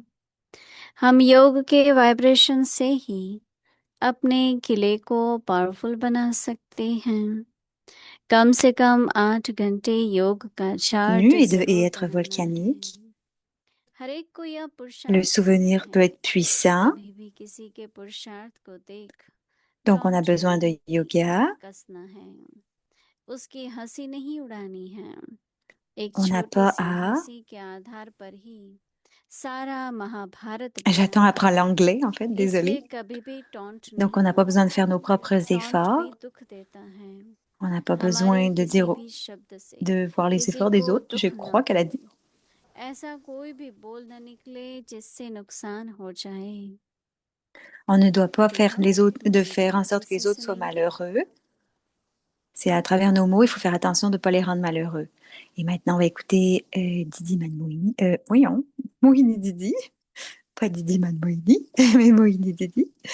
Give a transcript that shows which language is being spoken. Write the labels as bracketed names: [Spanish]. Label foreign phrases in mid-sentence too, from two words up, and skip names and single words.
[Hindi] हम योग के वाइब्रेशन से ही अपने किले को पावरफुल बना सकते हैं। कम से कम 8 घंटे योग का चार्ट [French] Et [Hindi] जरूर [French] être [Hindi] बनाना है। [French] volcanique. [Hindi] हर एक को यह [French] Le [Hindi] पुरुषार्थ [French] souvenir [Hindi] सिद्ध [French] peut [Hindi] है। [French] être puissant, [Hindi] कभी भी किसी के पुरुषार्थ को देख [French] donc on a [Hindi] टॉन्ट [French] besoin [Hindi] नहीं, [French] de yoga. [Hindi] कसना है, उसकी हंसी नहीं उड़ानी है। एक [French] On n'a [Hindi] छोटी [French] pas [Hindi] सी [French] à... [Hindi] हंसी के आधार पर ही सारा महाभारत बना [French] J'attends à apprendre [Hindi] है। [French] l'anglais, en fait, [Hindi] इसलिए [French] désolée. [Hindi] कभी भी टॉन्ट [French] Donc on n'a [Hindi] नहीं। [French] pas besoin de faire nos propres [Hindi] टॉन्ट [French] efforts. [Hindi] भी दुख देता है। [French] On n'a pas [Hindi] हमारे [French] besoin de [Hindi] किसी [French] dire, [Hindi] भी शब्द से [French] de voir les [Hindi] किसी [French] efforts des [Hindi] को [French] autres. Je [Hindi] दुख [French] crois [Hindi] न [French] qu'elle [Hindi] हो। [French] a dit. [Hindi] ऐसा कोई भी बोल न निकले जिससे नुकसान हो जाए। [French] On ne doit pas [Hindi] तो [French] faire [Hindi] हम [French] les autres, de [Hindi] दीदी की [French] faire en sorte que [Hindi] आवाज [French] les [Hindi] से [French] autres soient [Hindi] सुनेंगे। [French] malheureux. C'est à travers nos mots, il faut faire attention de ne pas les rendre malheureux. Et maintenant, on va écouter Didi Manmoini. Voyons, Moini Didi. Pas Didi Manmoini, mais Moini Didi.